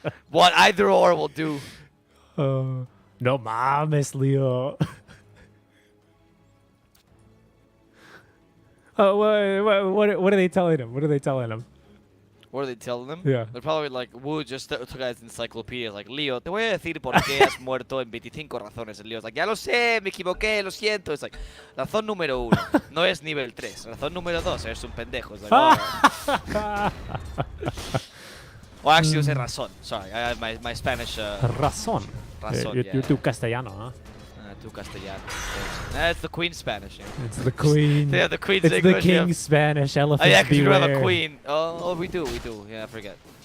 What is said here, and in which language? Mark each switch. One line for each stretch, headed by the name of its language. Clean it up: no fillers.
English: What either or will do.
Spanish: No mames, Leo.
English: Oh, what are they telling him? What are they telling him? What are they telling them? Yeah. They're probably like, Wu just took out his encyclopedia.
Spanish: Like, Leo, te voy a decir por qué has muerto en 25 razones.
English: And Leo's like,
Spanish: ya lo sé, me equivoqué, lo siento.
English: It's like,
Spanish: razón número 1, no es nivel 3. Razón número 2, eres un pendejo.
English: It's like, oh. Well, actually, it was razón. Sorry, I have my Spanish.
Spanish: Razón. Razón,
English: You're too castellano, huh? Too castellano. That's the Queen's Spanish. Yeah. It's the Queen. Yeah, the Queen's it's English. the King's Spanish. Elephants yeah, because you beware. have a Queen. Oh, we do. Yeah, I forget.